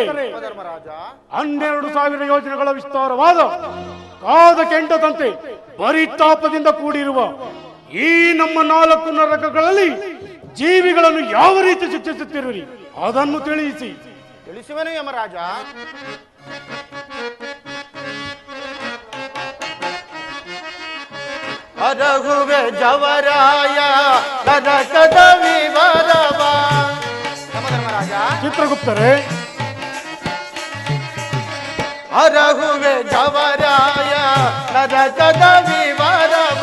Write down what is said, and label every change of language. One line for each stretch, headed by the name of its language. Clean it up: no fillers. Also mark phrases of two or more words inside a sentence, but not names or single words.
Kannada: ಧರ್ಮರಾಜ 12,000 ಯೋಜನೆಗಳ ವಿಸ್ತಾರವಾದ ಕಾದ ಕೆಂಡದಂತೆ ಪರಿತಾಪದಿಂದ ಕೂಡಿರುವ ಈ ನಮ್ಮ 4 ನರಕಗಳಲ್ಲಿ ಜೀವಿಗಳನ್ನು ಯಾವ ರೀತಿ ಶಿಕ್ಷಿಸುತ್ತಿರುವಿರಿ ಅದನ್ನು ತಿಳಿಸಿ. ತಿಳಿಸುವನು ಯಮರಾಜ. ಅರಹುವೆ ಜವರಾಯ ನರಕದ ವಿವರವ. ಧರ್ಮರಾಜ. ಚಿತ್ರಗುಪ್ತರೇ, ಅರಹುವೆ ಜವರಾಯ ನರಕದ ವಿವರವ.